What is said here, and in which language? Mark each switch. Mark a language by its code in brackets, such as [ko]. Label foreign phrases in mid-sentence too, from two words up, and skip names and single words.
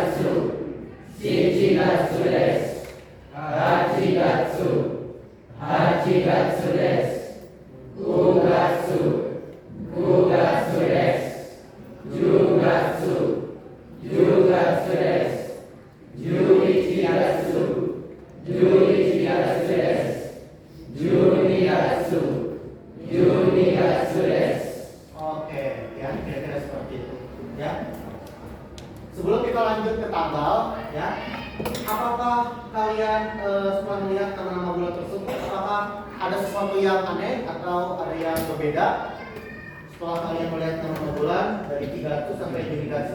[ja] 月です。8月です。9月です。10月です。11月です。12月です。 [id] Oke, ya kira-kira seperti itu ya. Sebelum kita lanjut ke tanggal ya, apakah kalian setelah melihat nama-nama bulan tersebut, apakah ada sesuatu yang aneh atau ada yang berbeda setelah kalian melihat nama bulan dari Kigatsu sampai Yubigatsu?